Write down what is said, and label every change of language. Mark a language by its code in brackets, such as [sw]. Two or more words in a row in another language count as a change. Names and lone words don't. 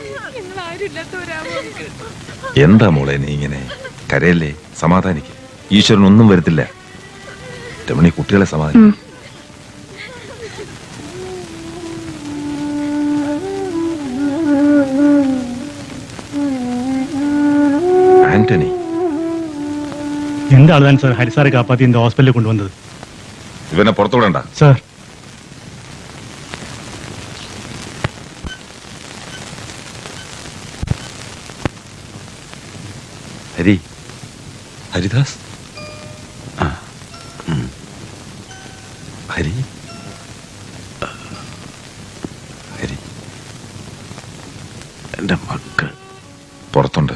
[ml] എന്താ മോളെ നീ ഇങ്ങനെ കരയല്ലേ? സമാധാനിക്ക്. ഈശ്വരൻ ഒന്നും വരുത്തില്ല. രമണി, കുട്ടികളെ സമാധാനിക്കും. ആന്റണി, [ta] எந்த ஆளுதான் சார் ஹரிசாரை காப்பாத்தி இந்த ஹாஸ்பிட்டலுக்கு கொண்டு வந்தது? [ml] ഇവനെ പുറത്തു വിടണ്ട [ta] சார். [ml] ഹരി, ഹരിദാസ്, ഹരി, ഹരി, എന്റെ മക്കൾ പുറത്തുണ്ട്.